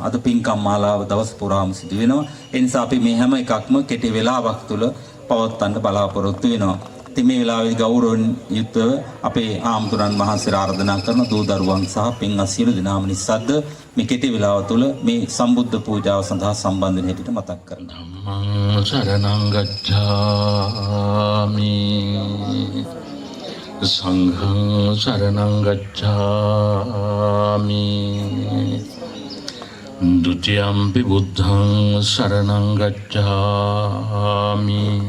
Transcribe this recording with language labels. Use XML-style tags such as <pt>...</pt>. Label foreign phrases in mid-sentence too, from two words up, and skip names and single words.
<si>අද පින්කම් මාලාව දවස් පුරාම සිදු වෙනවා. ඒ නිසා අපි මේ හැම එකක්ම කෙටි වේලාවක් තුල පවත්වන්න බලාපොරොත්තු වෙනවා. ඉතින් මේ වෙලාවේ ගෞරවයෙන් යුක්තව අපේ ආම්තුරන් වහන්සේ ආරාධනා කරන දූ දරුවන් සහ පින් අසිරු දිනාම නිස්සද්ද මේ කෙටි වේලාව තුල මේ සම්බුද්ධ පූජාව සඳහා සම්බන්ධ වෙන හැටියට මතක් කරනවා.</si> <pi>ධම්මං සරණං ගච්ඡාමි සංඝං සරණං ගච්ඡාමි ဒုတိယံ පි බුද්ධං සරණං ගච්ඡාමි</pi>